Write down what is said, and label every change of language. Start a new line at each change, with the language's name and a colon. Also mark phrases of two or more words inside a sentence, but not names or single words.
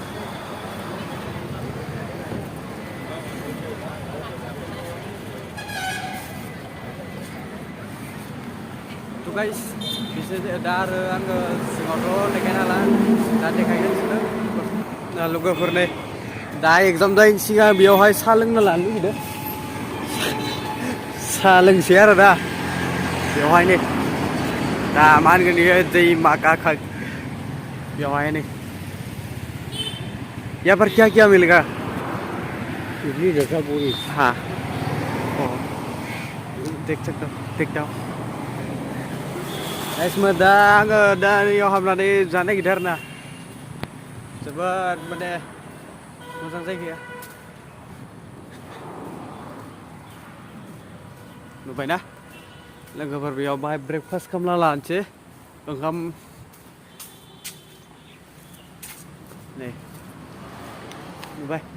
Bodo: to guys bisa दा आरो आङो सिङावथ' देखायनो हाला दा देखायगोन दा लोगोफोरनो दा एग्जाम जायैनि सिगां बेयावहाय साहा लोंनो लानो लुगैदों साहा लोंसै आरो दा बेवहाय नै दा मा होनगोन बेयो दैमा गाखा बेवहाय नै
Hindi: यहाँ पर क्या क्या मिलेगा इडली डोसा पूरी हाँ देख सकते हो देखता हूँ इसमें
Bodo: दा आङो दा इयाव हाबनानै जानो नागिरदों आरोना जोबोद माने मोजां जायगाया नुबायना लोगोफोर बेयाव बाहाय ब्रेकफास्ट खालामना लानोसै ओंखाम नै नुबाय